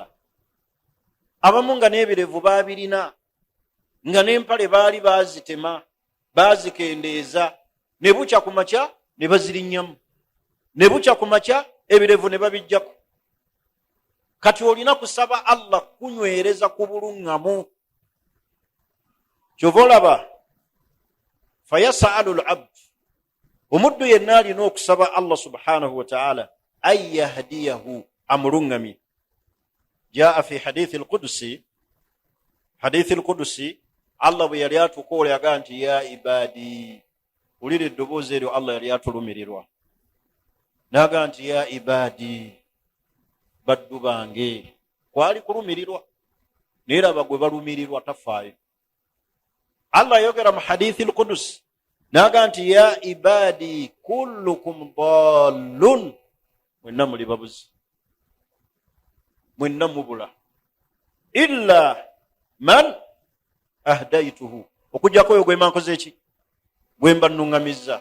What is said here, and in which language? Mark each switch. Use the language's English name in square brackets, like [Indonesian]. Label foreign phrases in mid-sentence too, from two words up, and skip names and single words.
[Ganda] Abamu nga n'ebirevu baabirina, nga n'empale baali baazitema, baazikendeeza, ne bukya ku makya ne bazirinnyamu, ne bukya ku makya ebirevu ne babijjako. Kati olina kusaba Allah kunywereza ku bulungamu. Kyova olaba [Arabic] fayasalu al-abd, [Ganda] omuddu yenna alina okusaba Allah [Arabic] subhanahu wa ta'ala an yahdiyahu, [Ganda] amulungami. [Arabic] Jaa fi hadithi al-Qudusi, [Ganda] Allah bwe yali atukoola yagaa nti [Arabic] ya ibadi, [Ganda] ulira eddoboozi eryo Allah yali atulumirirwa naga nti [Arabic] ya ibadi, [Ganda] baddu bange. Kwali kulumirirwa naye raba gwe balumirirwa tafaayo. Allah yogera mu [Arabic] hadithi al-Qudusi [Ganda] naga nti [Arabic] ya ibadi kullukum dallun, [Ganda] mwenna muli babuzi, mwenna mubula, [Arabic] illa man ahdaituhu, [Ganda] okujjako oyo gwe mankoze ki, gwe mba nnuŋŋamizza.